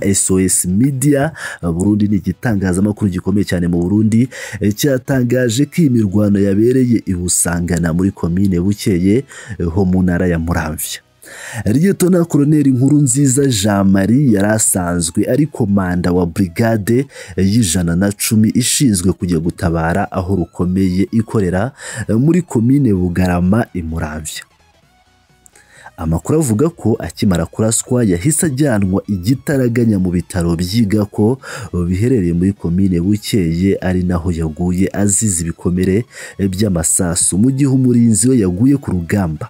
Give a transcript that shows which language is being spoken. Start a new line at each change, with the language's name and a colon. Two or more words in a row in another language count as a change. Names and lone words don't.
Kinyarwanda: SOS Media Burundi ni igitangazamakuru gikomeye cyane mu Burundi cyatangaje ko imirwano yabereye i Busangana muri komine Bukeye ho mu ntara ya Muramvya. Lieutenant Colonel Nkurunziza Jean Marie yari asanzwe ari komanda wa brigade y'110 ishinzwe kujya gutabara aho rukomeye ikorera muri komine Bugarama i Muramvya. Amakuru avuga ko akimara kuraswa yahise ajyanwa igitaraganya mu bitaro byiga ko biherereye muri komine Bukeye, ari naho yaguye azize ibikomere by'amasasu mu gihe umurinzi we yaguye ku rugamba.